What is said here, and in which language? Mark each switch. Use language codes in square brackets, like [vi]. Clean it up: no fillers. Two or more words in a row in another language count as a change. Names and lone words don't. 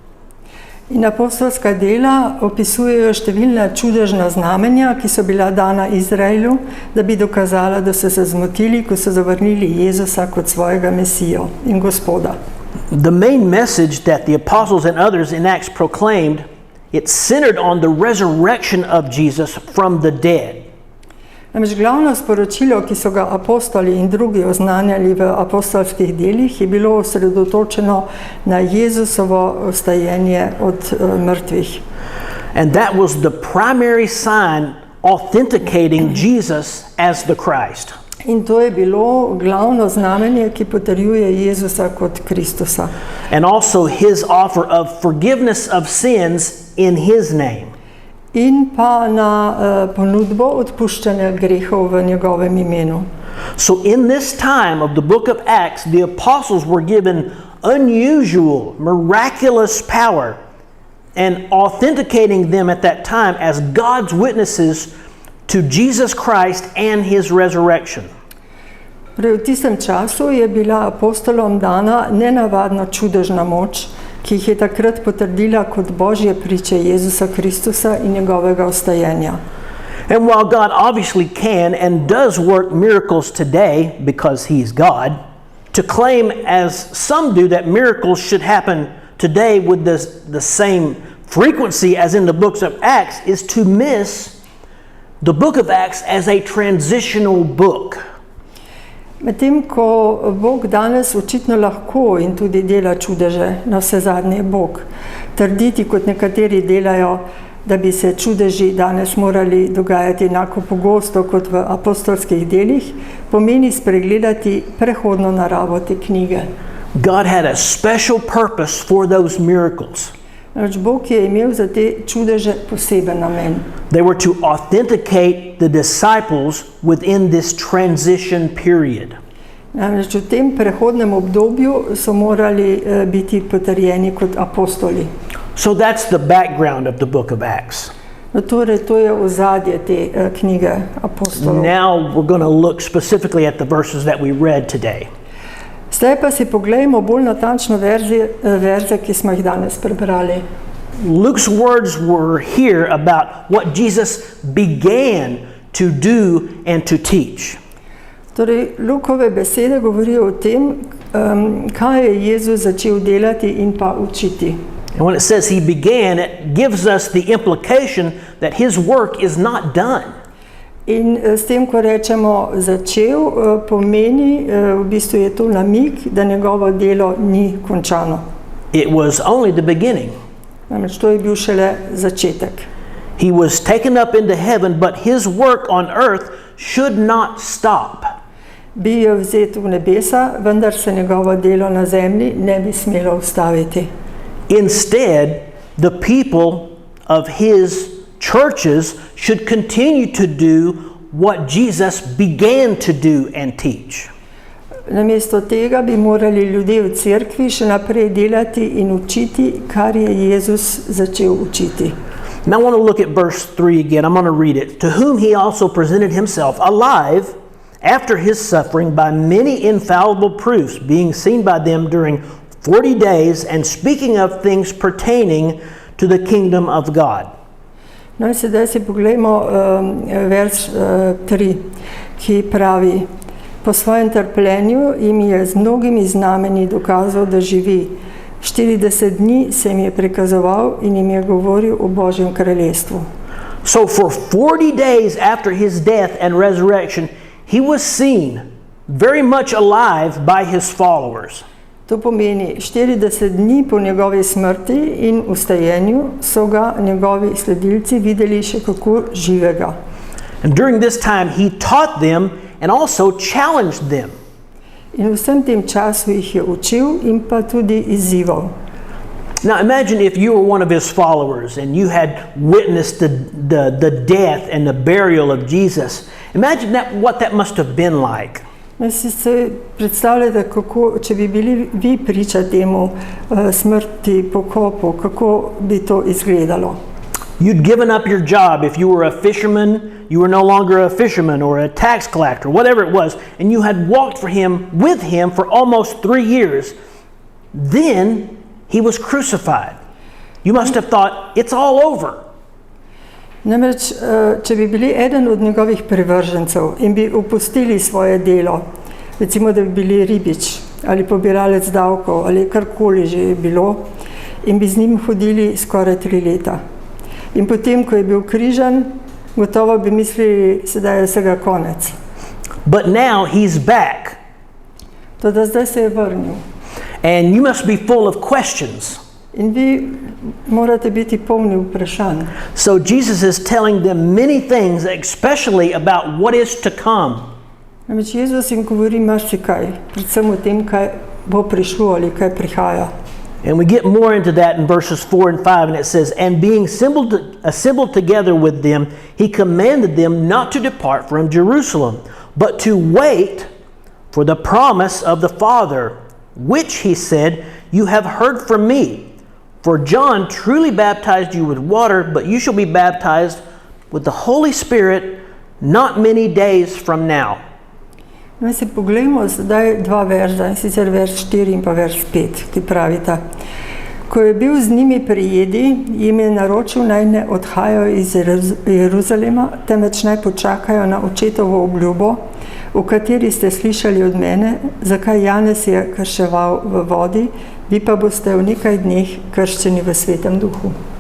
[sl] In apostolska dela opisujejo številna čudežna znamenja, ki so bila dana Izraelu, da bi dokazala, da so se zmotili, ko so zavrnili Jezusa kot svojega Mesijo in Gospoda. [en] The main message that the apostles and others in Acts proclaimed, it centered on the resurrection of Jesus from the dead. [sl] Namreč glavno sporočilo, ki so ga apostoli in drugi oznanjali v apostolskih delih, je bilo osredotočeno na Jezusovo vstajenje od mrtvih. [en] And that was the primary sign authenticating Jesus as the Christ. [sl] In to je bilo glavno znamenje, ki potrjuje Jezusa kot Kristusa. [en] And also his offer of forgiveness of sins in his name. [sl] In pa na ponudbo odpuščanja grehov v njegovem imenu. [en] So in this time of the book of Acts, the apostles were given unusual, miraculous power and authenticating them at that time as God's witnesses to Jesus Christ and his resurrection. [sl] V tistem času je bila apostolom dana nenavadno čudežna moč, ki jih je takrat potrdila kot Božje priče Jezusa Kristusa in njegovega vstajenja. [en] And while God obviously can and does work miracles today because he is God, to claim as some do that miracles should happen today with the same frequency as in the books of Acts is to miss the book of Acts as a transitional book. [sl] Medtem ko Bog danes očitno lahko in tudi dela čudeže, na vse zadnje Bog, trditi kot nekateri delajo, da bi se čudeži danes morali dogajati enako pogosto kot v apostolskih delih, pomeni spregledati prehodno naravo te knjige. [en] God had a special purpose for those miracles. [sl] Bog je imel za te čudeže poseben namen. [en] They were to authenticate the disciples within this transition period. [sl] Namreč v tem prehodnem obdobju so morali biti potrjeni kot apostoli. [en] So that's the background of the book of Acts. [sl] Torej, to je ozadje te knjige apostolov. [en] Now we're going to look specifically at the verses that we read today. [sl] Zdaj pa si poglejmo bolj natančno verze, ki smo jih danes prebrali. [en] Luke's words were here about what Jesus began to do and to teach. [sl] Torej, Lukove besede govorijo o tem, kaj je Jezus začel delati in pa učiti. [en] And when it says he began, it gives us the implication that his work is not done. [sl] In s tem, ko rečemo začel, pomeni, v bistvu je to namig, da njegovo delo ni končano. [en] It was only the beginning. [sl] Namreč to je bil šele začetek. [en] He was taken up into heaven, but his work on earth should not stop. [sl] Bil je vzet v nebesa, vendar se njegovo delo na zemlji ne bi smelo ustaviti. [en] Instead, the people of his churches should continue to do what Jesus began to do and teach. [sl] Namesto tega bi morali ljudje v cerkvi še naprej delati in učiti, kar je Jezus začel učiti. [en] Now I want to look at verse 3 again. I'm going to read it. To whom he also presented himself alive after his suffering by many infallible proofs, being seen by them during 40 days, and speaking of things pertaining to the kingdom of God. [sl] No in sedaj si poglejmo vers 3, ki pravi: Po svojem trpljenju jim je z mnogimi znamenji dokazal, da živi. 40 dni se jim je prikazoval in jim je govoril o Božjem kraljestvu. [en] So for 40 days after his death and resurrection, he was seen very much alive by his followers. [sl] To pomeni, 40 dni po njegovi smrti in vstajenju so ga njegovi sledilci videli še kako živega. [en] And during this time he taught them and also challenged them. [sl] In v vsem tem času jih je učil in pa tudi izzival. [en] Now imagine if you were one of his followers and you had witnessed the death and the burial of Jesus. Imagine what that must have been like. [sl] Si se predstavljate, kako, če bi bili vi priča temu smrti, pokopu, kako bi to izgledalo. [en] You'd given up your job. If you were a fisherman, you were no longer a fisherman, or a tax collector, whatever it was, and you had walked with him for almost 3 years. Then he was crucified. You must have thought, it's all over. [sl] Namreč, če bi bili eden od njegovih privržencev in bi opustili svoje delo, recimo, da bi bili ribič ali pobiralec davkov ali karkoli že je bilo, in bi z njim hodili skoraj 3 leta. In potem, ko je bil križan, gotovo bi mislili, sedaj je vsega konec. [en] But now he's back. [sl] Toda zdaj se je vrnil. [en] And you must be full of questions. [sl] In vi morate biti polni vprašanj. [en] So Jesus is telling them many things, especially about what is to come. [sl] Namreč Jezus jim govori marsikaj, predvsem o tem, kaj bo prišlo ali kaj prihaja. [en] And we get more into that in verses 4 and 5, and it says, And being assembled together with them, he commanded them not to depart from Jerusalem, but to wait for the promise of the Father, which, he said, you have heard from me. For John truly baptized you with water, but you shall be baptized with the Holy Spirit not many days from now. [sl] No, si poglejmo zdaj 2 verza, in sicer vers 4 in pa vers 5, ki pravita: Ko je bil z njimi pri jedi, jim je naročil, naj ne odhajajo iz Jeruzalema, temveč naj počakajo na očetovo obljubo, o kateri ste slišali od mene, zakaj Janez je krševal v vodi, vi pa boste v nekaj dneh krščeni v Svetem Duhu.